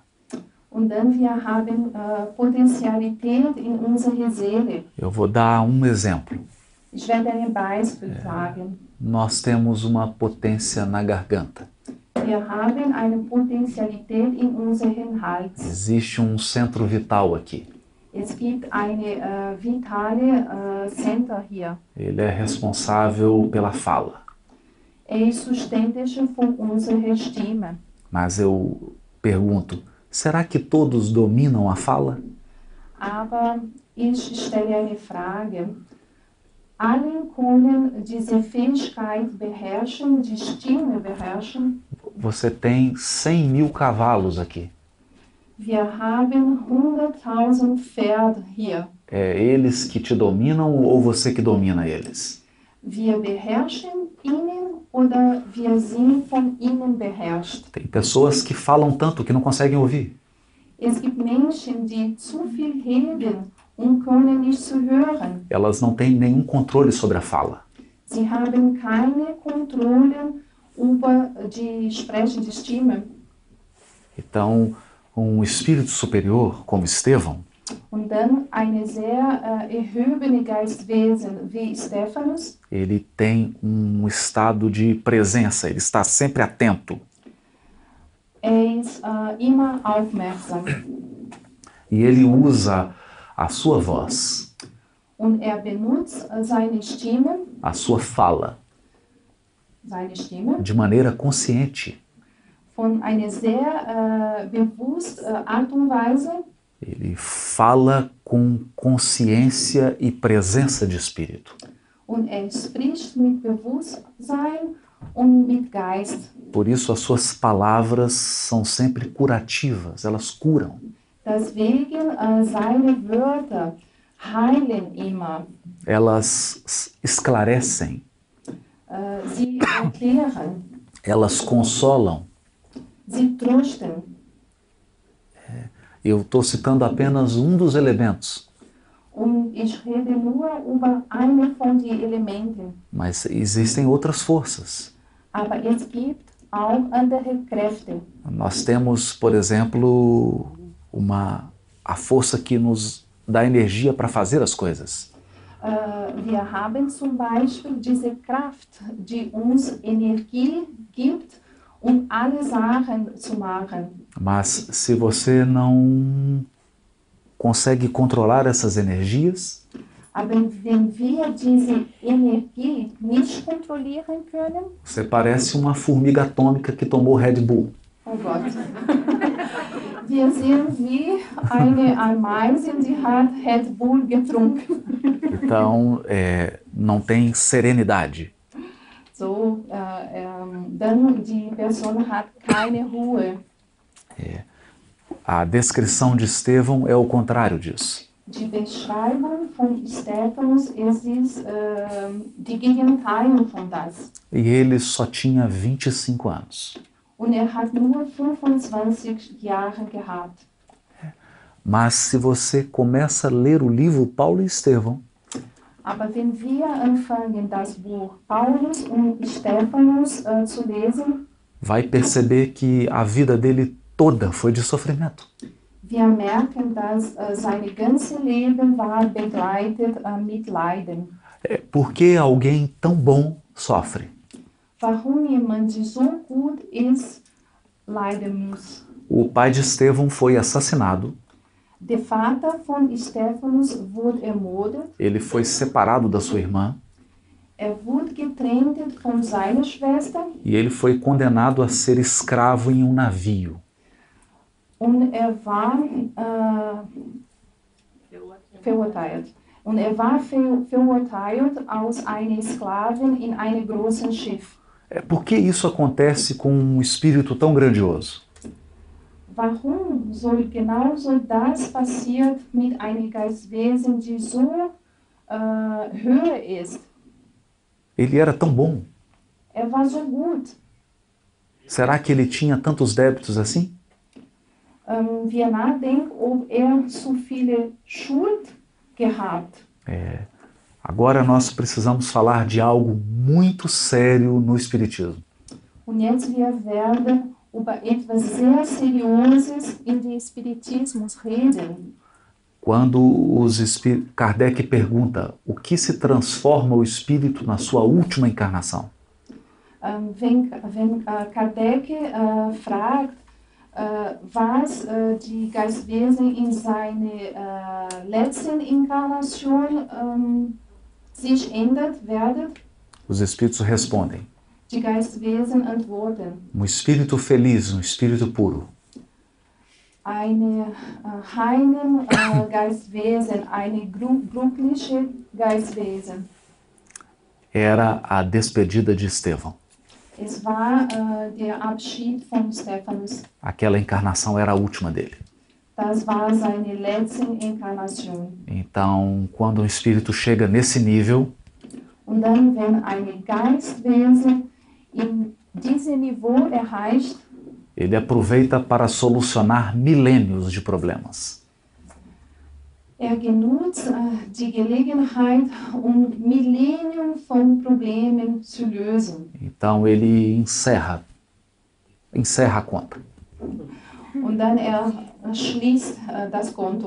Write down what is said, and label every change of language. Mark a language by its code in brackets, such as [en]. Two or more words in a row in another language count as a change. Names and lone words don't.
[de] Und dann wir haben Potenzialität in unserer Seele. [pt] Eu vou dar um exemplo. [de] Ich werde ein Beispiel sagen. [pt] Nós temos uma potência na garganta. [de] Wir haben eine Potenzialität in unserem Hals. [pt] Existe um centro vital aqui. [de] Es gibt eine vitale Center hier. [pt] Ele é responsável pela fala. [de] Ist zuständig für unsere Stimme. [pt] Mas eu pergunto, será que todos dominam a fala? [de] Aber ich stelle eine Frage. Alle können diese Fähigkeit beherrschen, die Stimme beherrschen. [pt] Você tem 100.000 cavalos aqui. [de] Wir haben 100.000 Pferde hier. [pt] É eles que te dominam ou você que domina eles? [de] Wir beherrschen ihnen oder wir sind von ihnen beherrscht. [pt] Tem pessoas que falam tanto que não conseguem ouvir. [de] Es gibt Menschen, die zu viel reden und können nicht zuhören. [pt] Elas não têm nenhum controle sobre a fala. [de] Sie haben keine Kontrolle über die sprechende Stimme. [pt] Então, um espírito superior como Estevão, [de] Und dann eine sehr erhobene Geistwesen wie Stephanus, [pt] ele tem um estado de presença, ele está sempre atento. [de] ist immer aufmerksam. [pt] E ele usa a sua voz, [de] Und benutzt seine Stimme, [pt] a sua fala, de maneira consciente. [de] von einer sehr bewussten Art und Weise. [pt] Ele fala com consciência e presença de espírito. [de] Und spricht mit Bewusstsein und mit Geist. [pt] Por isso as suas palavras são sempre curativas, elas curam. [de] Deswegen seine Wörter heilen immer. [pt] Elas esclarecem, [de] Sie erklären, [pt] elas consolam. [de] sie trösten. [pt] Eu estou citando apenas um dos elementos, [de] Und ich rede nur über eine von den Elementen. [pt] mas existem outras forças. [de] Aber es gibt auch andere Kräfte. [pt] Nós temos, por exemplo, a força que nos dá energia para fazer as coisas. [de] Wir haben zum Beispiel diese Kraft, die uns Energie gibt, um alle Sachen zu machen. [pt] Mas se você não consegue controlar essas energias, [de] Aber wenn wir diese Energie nicht kontrollieren können, [pt] você parece uma formiga atômica que tomou Red Bull. [de] oh Gott, wir sind wie eine Ameise, die hat Red Bull getrunken. [pt] Então, não tem serenidade. [de] So, dann die Person hat keine Ruhe. [pt] A descrição de Estevão é o contrário disso. [de] Die Beschreibung von Stephanus ist die Gegenteil von das. [pt] E ele só tinha 25 anos. [de] Und hat nur 25 Jahre gehabt. [pt] Mas se você começa a ler o livro Paulo e Estevão, [de] Aber wenn wir anfangen, das Buch Paulus und Stephanus zu lesen, [pt] vai perceber que a vida dele toda foi de sofrimento. [de] wir merken, dass sein ganzes Leben war begleitet mit Leiden. [pt] Por que alguém tão bom sofre? [de] Warum jemand, der so gut ist, leiden muss? [pt] O pai de Estevão foi assassinado, [de] Der Vater von Stephanus wurde ermordet. [pt] ele foi separado da sua irmã [de] Wurde getrennt von seiner Schwester [pt] e ele foi condenado a ser escravo em um navio. [de] und war verurteilt. Und war verurteilt aus einer Sklavin in einem großen Schiff. [pt] Por que isso acontece com um espírito tão grandioso? [de] Warum genauso das passiert mit einem Geistwesen, die so höher ist? [pt] Ele era tão bom. [de] War so gut. [pt] Será que ele tinha tantos débitos assim? [de] Wir nachdenken, ob zu viele Schuld gehabt. [pt] Agora nós precisamos falar de algo muito sério no Espiritismo. [de] Und jetzt wir werden über etwas sehr Seriöses in den Spiritismus reden. [pt] Quando Kardec pergunta o que se transforma o espírito na sua última encarnação. [de] Wenn Kardec fragt, was die Geistwesen in seiner letzten Inkarnation sich ändert werden, [pt] Os espíritos respondem: [de] die Geistwesen antworten. [pt] um espírito feliz, um espírito puro. [de] Eine reinen Geistwesen, eine glückliche Geistwesen. [pt] Era a despedida de Estevão. [de] Es war der Abschied von Stephanus. [pt] Aquela encarnação era a última dele. [de] Das war seine letzte Inkarnation. [pt] Então, quando um espírito chega nesse nível, [de] Und dann, wenn ein Geistwesen in diesem Niveau erreicht, [pt] ele aproveita para solucionar milênios de problemas. [de] Genutzt die Gelegenheit, Millennium von Problemen zu lösen. [pt] Então ele encerra a conta. [de] Und dann schließt das Konto.